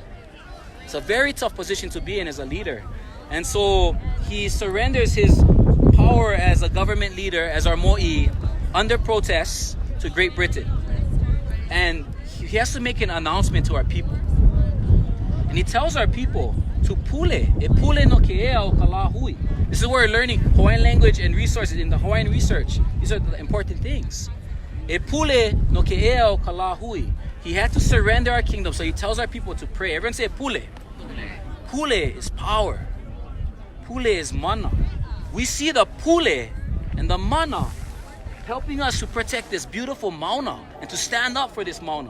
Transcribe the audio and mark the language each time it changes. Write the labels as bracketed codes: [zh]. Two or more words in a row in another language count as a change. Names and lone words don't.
[en] It's a very tough position to be in as a leader. And so he surrenders his power as a government leader, as our mo'i, under protest to Great Britain. And he has to make an announcement to our people. And he tells our people to pule, [haw] e pule no keea o kalahui. [en] This is where we're learning Hawaiian language and resources in the Hawaiian research. These are the important things. [haw] E pule no keea o kalahui. [en] He had to surrender our kingdom, so he tells our people to pray. Everyone say pule. Pule is power. Pule is mana. We see the pule and the mana helping us to protect this beautiful mauna and to stand up for this mauna.